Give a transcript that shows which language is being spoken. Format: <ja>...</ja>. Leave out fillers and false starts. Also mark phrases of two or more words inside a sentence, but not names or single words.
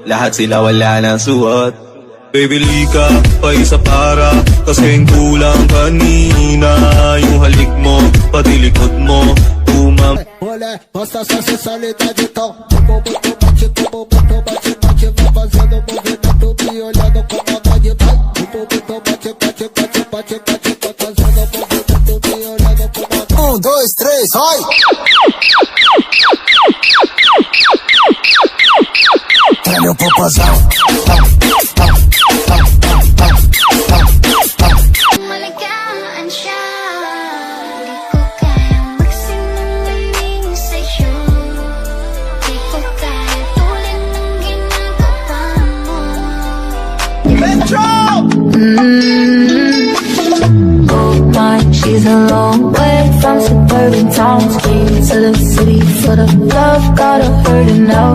<tl>Lahat sila wala nang suot. Baby lika, pa isa para kasing kulang kanina. Yung halik mo, pati likod mo umam.</tl> <pt>Olé, mostra sua sensualidade então. Como muito bate, vai fazendo movimento me olhando com maldade. Vai, como muito bate, vai fazendo movimento me olhando com maldade. 1, 2, 3, vai! Treme o popozão.</pt> <tl>Maligaan siya, di ko kayang magsinungaling sa'yo. Di ko kaya tulad ng ginagawa mo.</tl> <en>Gold mine, she's a long way from suburban towns. Came to the city for the love, got her hurting now.</en>